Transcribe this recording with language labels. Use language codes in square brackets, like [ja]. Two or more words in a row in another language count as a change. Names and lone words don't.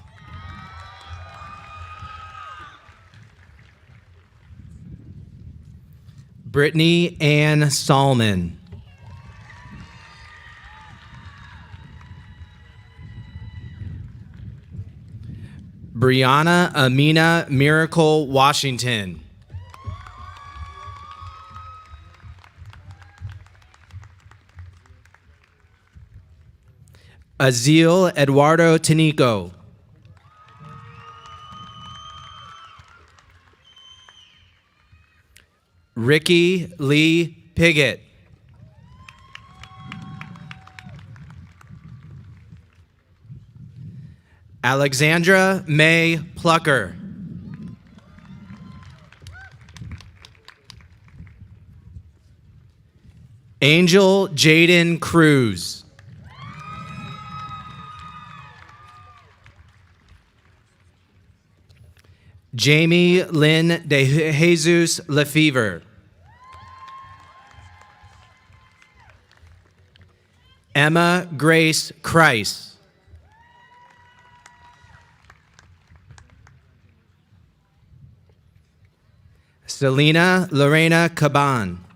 [en] Brittany Ann Salmon. Brianna Amina Miracle Washington. Azil Eduardo Tanico. Ricky Lee Piggott. Alexandra May Plucker. Angel Jaden Cruz. Jamie Lynn de Jesus Lefevre. Emma Grace Christ. Selena Lorena Caban.